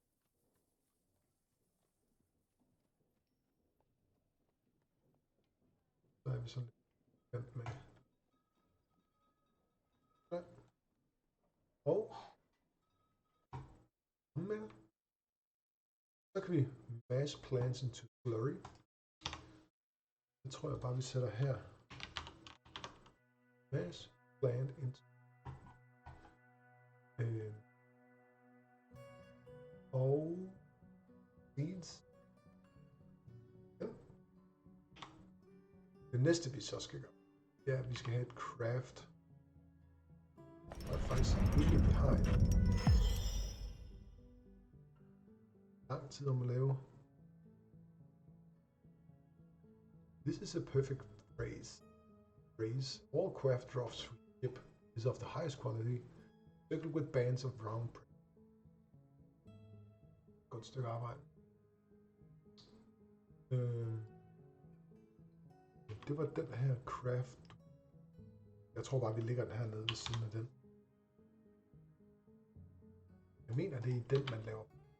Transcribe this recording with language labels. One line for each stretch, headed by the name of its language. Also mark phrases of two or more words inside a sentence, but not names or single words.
Danish: Så er vi sådan lidt med. Ja. Og med. Så kan vi
English: mash plants into slurry.
Danish: Det tror jeg bare, vi sætter her.
English: Mash plant into.
Danish: Og seeds. Ja. Det næste vi så skal gøre, det er, at vi skal have et craft. Og faktisk ikke, vi har en lang tid om at lave.
English: This is a perfect phrase. All craft drops from the ship is of the highest quality, circled with bands of round print.
Danish: Godt stykke arbejde. Det var den her craft. Jeg tror bare, vi ligger den her nede ved siden af den. Jeg mener, det er den, man laver.